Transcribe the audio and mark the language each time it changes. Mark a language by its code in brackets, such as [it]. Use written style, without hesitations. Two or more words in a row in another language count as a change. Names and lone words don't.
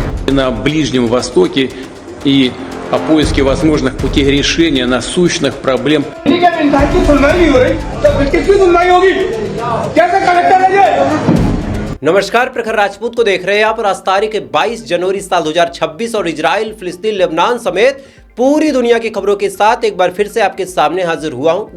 [ru] на Ближнем Востоке и о поиске возможных путей решения насущных проблем. [hi] नमस्कार, प्रखर राजपूत को देख रहे हैं आप। और आज तारीख 22 जनवरी साल 2026 और इजराइल, फिलिस्तीन, लेबनान समेत पूरी दुनिया की खबरों के साथ एक बार फिर से आपके सामने हाजिर हुआ हूं।